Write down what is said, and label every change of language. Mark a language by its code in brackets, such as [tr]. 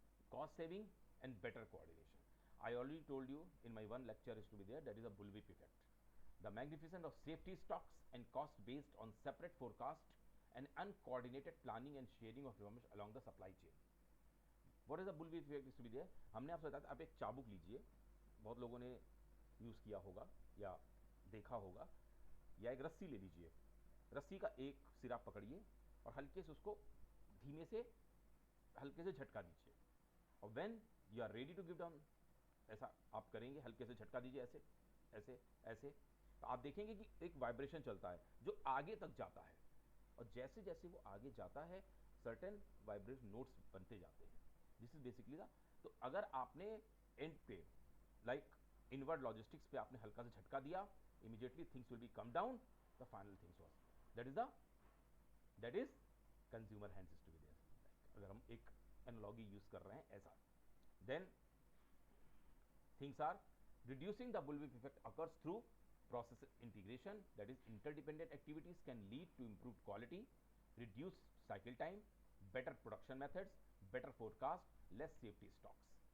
[en] Cost saving and better coordination. I already told you in my one lecture is to be there, that is a bullwhip effect. The magnificence of safety stocks and cost based on separate forecast and uncoordinated planning and sharing of information along the supply chain. What is the bullwhip effect is to be there? [hi] हमने आपसे बताया, आप एक चाबुक लीजिए, बहुत लोगों ने यूज़ किया होगा या देखा होगा, या एक रस्सी ले लीजिए, रस्सी का एक सिरा पकड़िए और हल्के से उसको धीमे से हल्के से झटका दीजिए, और [en] when you are ready to give down, [hi] ऐसा आप करेंगे, हल्के से झटका दीजिए, ऐसे ऐसे ऐसे, तो आप देखेंगे कि एक वाइब्रेशन चलता है जो आगे तक जाता है, और जैसे जैसे वो आगे जाता है सर्टेन वाइब्रेशन नोट्स बनते जाते हैं. [en] this is basically the, [hi] तो अगर आपने [en] end पे like inward logistics [hi] पे आपने हल्का सा झटका दिया, [en] Immediately things will be come down, the final things was, that is consumer hands to be there. [hi] अगर हम एक एनालॉजी यूज कर रहे हैं ऐसा, [en] Then things are reducing the bullwhip effect occurs through process integration, that is interdependent activities can lead to improved quality, reduced cycle time, better production methods, better forecast, less safety stocks.